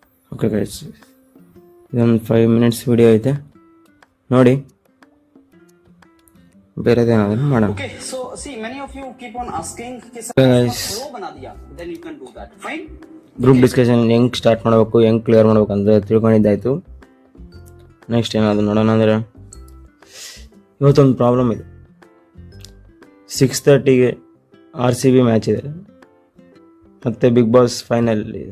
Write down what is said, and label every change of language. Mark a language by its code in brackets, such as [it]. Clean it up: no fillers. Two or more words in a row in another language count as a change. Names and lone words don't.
[en] okay guys, [kn] ಇದೊಂದು [en] 5 minutes video [kn] ಐತೆ ನೋಡಿ, ಬೇರೆದೇನಾದರೂ ಮಾಡೋಣ. [en] Okay, so see, many of you keep on asking कि Okay, guys. flow [hi] बना दिया, [en] then you can do that. Fine. group discussion [kn] ಹೆಂಗೆ ಸ್ಟಾರ್ಟ್ ಮಾಡಬೇಕು, ಹೆಂಗೆ ಕ್ಲಿಯರ್ ಮಾಡ್ಬೇಕು ಅಂತ ತಿಳ್ಕೊಂಡಿದ್ದಾಯಿತು. ನೆಕ್ಸ್ಟ್ ಏನಾದರೂ ನೋಡೋಣ ಅಂದರೆ, ಇವತ್ತೊಂದು ಪ್ರಾಬ್ಲಮ್ ಇದೆ. 6:30ಗೆ RCB ಮ್ಯಾಚ್ ಇದೆ, ಮತ್ತು [en] Big Boss final [kn] ಇದೆ.